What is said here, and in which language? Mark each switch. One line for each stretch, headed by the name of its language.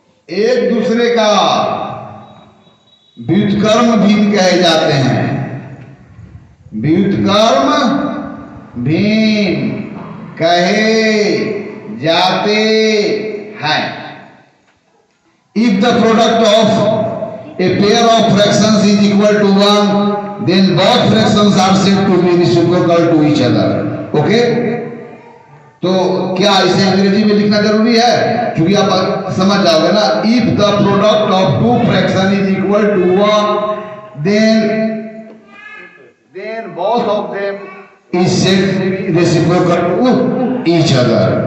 Hindi: एक दूसरे का व्युत्क्रम भिन्न कहे जाते हैं। व्युत्क्रम भिन्न कहे जाते हैं।
English: If the product of a pair of fractions is equal to 1, then both fractions are said to be reciprocal to each other. Okay?
Hindi: तो क्या इसे अंग्रेजी में लिखना जरूरी है? क्योंकि आप समझ जाओगे ना।
English: If the product of two fractions is equal to 1, then both of them is said to be reciprocal to each other.